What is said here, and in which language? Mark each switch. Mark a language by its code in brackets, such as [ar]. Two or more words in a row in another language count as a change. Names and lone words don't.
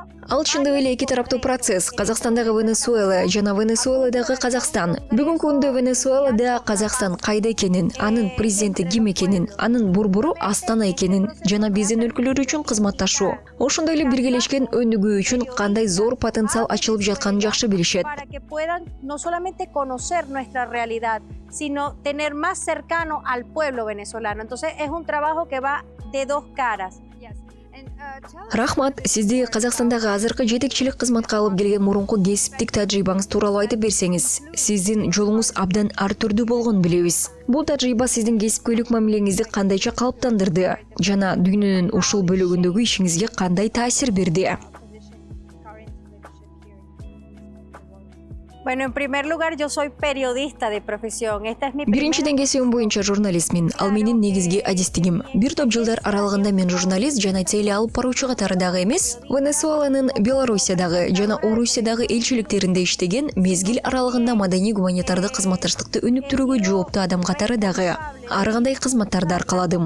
[ky] Ал чындык эле эки тараптуу процесс. Казакстандагы Венесуэла жана Венесуэладагы Казакстан. Бүгүнкү күндө Венесуэлада Казакстан кайда экенин, анын президенти ким экенин, анын борбору Астана экенин жана биздин өлкөлөр үчүн кызматташуу. Ошондой эле биргелешкен өнүгүү үчүн кандай зор потенциал ачылып жатканын жакшы билишет. [es] para que puedan no solamente conocer nuestra realidad, sino tener más cercano al pueblo venezolano. Entonces es un trabajo que va de dos caras. [ky] Рахмат, сизди Казакстандагы азыркы жетекчилик кызматка алып келген мурунку кесиптик тажрыйбаңыз тууралуу айтып берсеңиз. Сиздин жолуңуз абдан ар түрдүү болгонун билебиз. Бул тажрыйба сиздин кесипкөйлүк мамилеңизди кандайча калыптандырды жана дүйнөнүн ушул бөлүгүндөгү ишиңизге кандай таасир берди? [es] Bueno, en primer lugar, yo soy periodista de profesión. Esta es mi [ky] Биринчиден кесибим боюнча журналистмин. Ал менин негизги адистигим. Бир топ жылдар аралыгында мен журналист жана теле алып баруучу катарындагы эмес, Венесуэланын Белоруссиядагы жана Орусиядагы элчиликтеринде иштеген, мезгил аралыгында маданий гуманитардык кызматташтыкты өнүктүрүүгө жооптуу адам катары дагы ар кандай кызматтарды аркаладым.